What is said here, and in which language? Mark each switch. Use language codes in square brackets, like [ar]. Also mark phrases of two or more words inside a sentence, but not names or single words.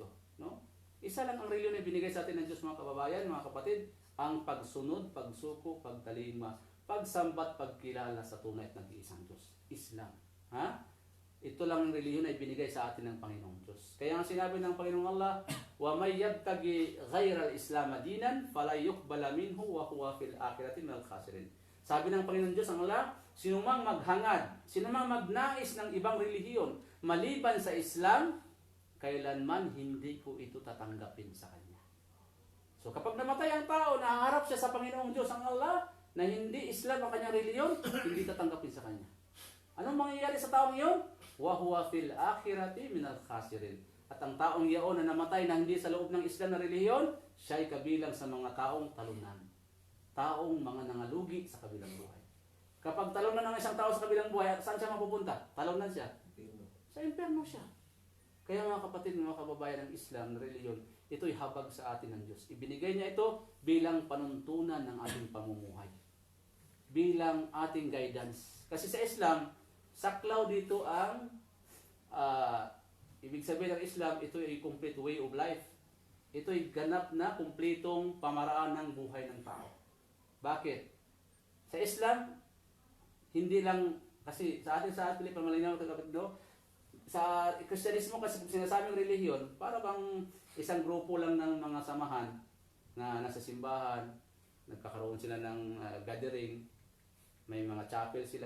[tl] No? Isa lang ang relihiyon na binigay sa atin ng Diyos, mga kababayan, mga kapatid, ang pagsunod, pagsuko, pagtalima, pagsambat, pagkilala sa tunay at nag-iisang Diyos. Islam. Ha? Ito lang ang relihiyon na ibinigay sa atin ng Panginoong Diyos. Kaya ang sinabi ng Panginoong Allah, [ar] وَمَنْ يَبْتَغِ غَيْرَ الْإِسْلَامَ دِينًا فَلَا يُقْبَلَ مِنْهُ وَهُوَ فِي الْآخِرَةِ مِنَ الْخَاسِرِينَ. [tl] Sabi ng Panginoong Diyos, ang Allah, sinumang maghangad, sinumang magnais ng ibang relihiyon, maliban sa Islam, kailanman hindi ko ito tatanggapin sa Kanya. So kapag namatay ang tao, nahaharap siya sa Panginoong Diyos, ang Allah, na hindi Islam ang kanyang relihiyon, hindi tatanggapin sa Kanya. Anong mangyayari sa taong iyon? [ar] وَهُوَ فِي الْآخِرَةِ مِنَ الْخَاسِرِينَ. [tl] At ang taong iyon na namatay na hindi sa loob ng Islam na relihiyon, siya ay kabilang sa mga taong talunan. Taong mga nangalugi sa kabilang buhay. Kapag talunan ng isang tao sa kabilang buhay, saan siya mapupunta? Talunan siya. Sa impyerno siya. Kaya mga kapatid, mga kababayan ng Islam na relihiyon, ito'y habag sa atin ng Diyos. Ibinigay niya ito bilang panuntunan ng ating pamumuhay. Bilang ating guidance. Kasi sa Islam, saklaw dito ang ibig sabihin ng Islam, ito ay [en] complete way of life. [tl] Ito ay ganap na kumpletong pamaraan ng buhay ng tao. Bakit? Sa Islam, hindi lang, kasi sa atin sa atin, pamalinaw no? Sa Kristyanismo kasi sinasabing relihiyon, para bang isang grupo lang ng mga samahan na nasa simbahan, nagkakaroon sila ng gathering, may mga chapel sila.